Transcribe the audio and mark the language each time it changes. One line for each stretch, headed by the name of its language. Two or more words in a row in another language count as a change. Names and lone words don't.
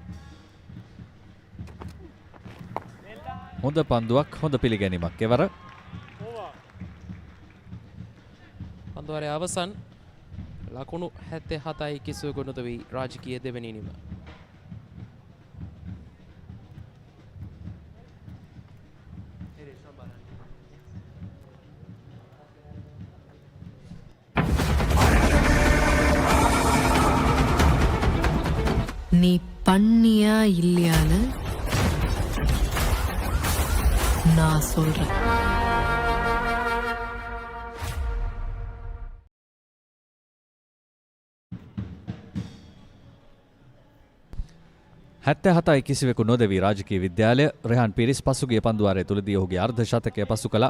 Sinhala: හොඳ පන්දුවක්, හොඳ පිළිගැනීමක්. එවර පන්දුවාරය අවසන් ලකුණු 77යි කිසිවෙකු නොතවි රාජකීය දෙවෙනි ඉනිම.
Tamil: நீ பண்ணியா இல்லையான்னு நான் சொல்றேன்.
Sinhala: හැත්තහතයි කිසිවෙකු නොදවී රාජකීය විද්‍යාලය රෙහාන් පිරිස් පසුගිය පන්දුවාරය තුලදී ඔහුගේ අර්ධ ශතකය පසු කළා.